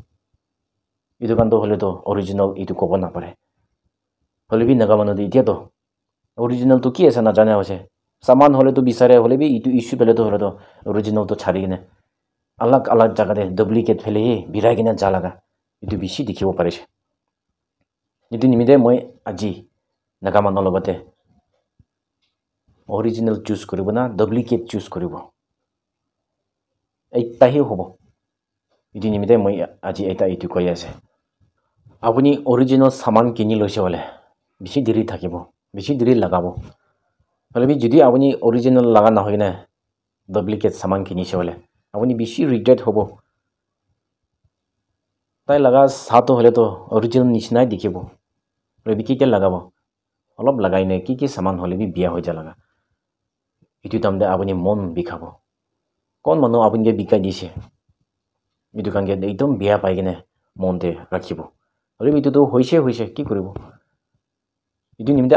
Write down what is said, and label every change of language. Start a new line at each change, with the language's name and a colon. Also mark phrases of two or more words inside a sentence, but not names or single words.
Naga Pidgin: itu kan to hole to original itu kobo na pare hole bi naga manu itia to original to ki ase na jane ase saman hole to bisare hole bi itu issue pele to hole to original to chari gine alag jaga de duplicate phele hi birai gine jalaga itu bishi dikhibo parise itu nimide moi aji naga manu logote original choose koribo na duplicate choose koribo eta hi hobo itu nimide moi aji eta itu koi ase apuni original saman kini loise hole bishi diri thakibo bishi diri lagabo hole bi jodi apuni original laga na hoine duplicate saman kini se hole apuni bishi regret hobo tai laga sato hole to original nisnai dikhibo hole bi kike lagabo অলপ লাগাই নে কি সামান হলে বি বিয়া হৈ জালাগা ইটো তামদে আপুনি মন বিখাব কোন মানুহ আপুনিকে বিকাই দিছে ইটো কানকে একদম বিয়া পাই কিনে মনতে ৰাখিব আৰু ইটো তো হৈছে কি কৰিব ইটো নিমিতে